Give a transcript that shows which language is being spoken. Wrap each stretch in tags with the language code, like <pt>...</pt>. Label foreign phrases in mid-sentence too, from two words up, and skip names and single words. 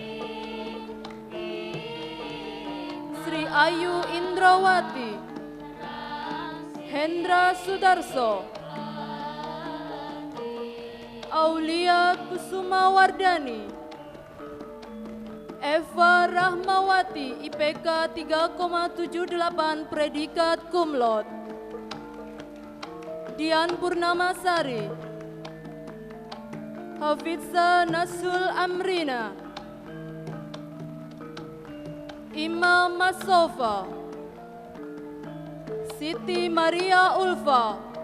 <id>Sri Ayu Indrawati, Hendra Sudarso, Aulia Kusuma Wardani, Eva Rahmawati, IPK 3,78, predikat</id> <la>cum laude.</la> <id>Dian Purnamasari, Hafidza Nasul Amrina, Imam Masofa, Siti Maria Ulfa,</id>